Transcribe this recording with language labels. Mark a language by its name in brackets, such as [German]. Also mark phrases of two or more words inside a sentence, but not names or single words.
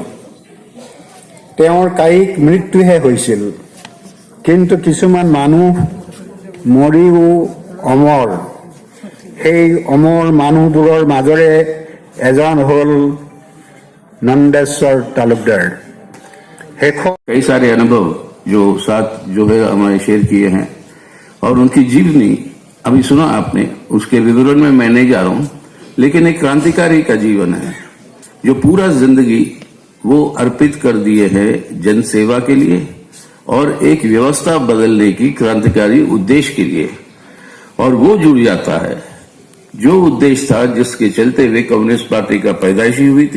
[Assamese] তেওঁৰ কায়িক মৃত্যুহে হৈছিল, কিন্তু কিছুমান মানুহ মৰিও অমৰ। সেই অমৰ মানুহবোৰৰ মাজৰে এজন হ'ল নন্দেশ্বৰ তালুকদাৰ। [Hindi] कई सारे अनुभव जो साथ जो है हमारे शेयर किए हैं और उनकी जीवनी अभी सुना आपने, उसके विवरण में मैं नहीं जा रहा हूं, लेकिन एक क्रांतिकारी का जीवन है जो पूरा जिंदगी वो अर्पित कर दिए है जन सेवा के लिए और एक व्यवस्था बदलने की क्रांतिकारी उद्देश्य के लिए, और वो जुड़ जाता है जो उद्देश्य था जिसके चलते वे कम्युनिस्ट पार्टी का पैदाइशी हुई थी।